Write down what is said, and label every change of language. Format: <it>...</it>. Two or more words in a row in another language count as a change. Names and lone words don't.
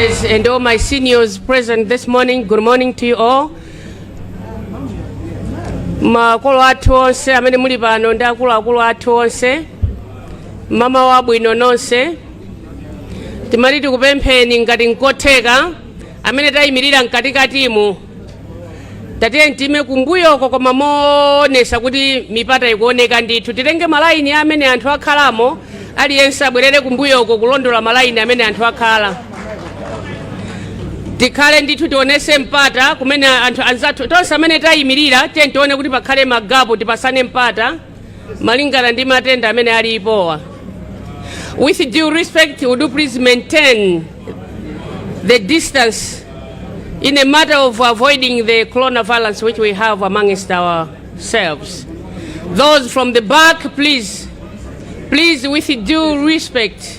<en>and all my seniors present this morning, good morning to you all.</en> <ny>Makolo athu onse amene muli pano ndi akuluakulu athu onse, mama wabwino nonse, timati tikupempheni ngati nkotheka amene tayimirira mkatikatimu tatiye ntime kumbuyoko koma moonesa kuti mipata ikuoneka ndithu, titenge malaini amene anthu akhalamo aliyense abwerere kumbuyoko kulondola malaini amene anthu akhala, tikhale ndithu tionese mpata kumene anthu anzathu tonse amene tayimirira tiye tione kuti pakhale magapu tipasane mpata malingana ndi matenda amene alipowa.</ny> <en>With due respect, would you please maintain the distance in a matter of avoiding the coronavirus which we have amongst ourselves. Those from the back, please, with due respect.</en>